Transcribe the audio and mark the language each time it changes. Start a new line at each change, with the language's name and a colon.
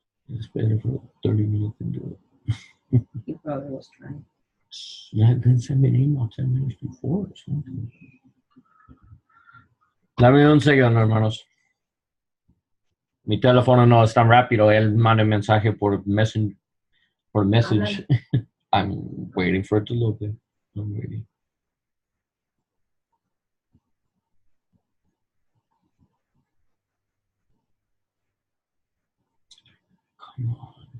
English: It's better for 30 minutes to do it. He probably was trying. Yeah, then send me an email 10 minutes before or something.
Spanish: Dame un segundo, hermanos. Mi teléfono no es tan rápido. Él manda mensaje por message.
English: I'm waiting for it to load. I'm waiting. Come on.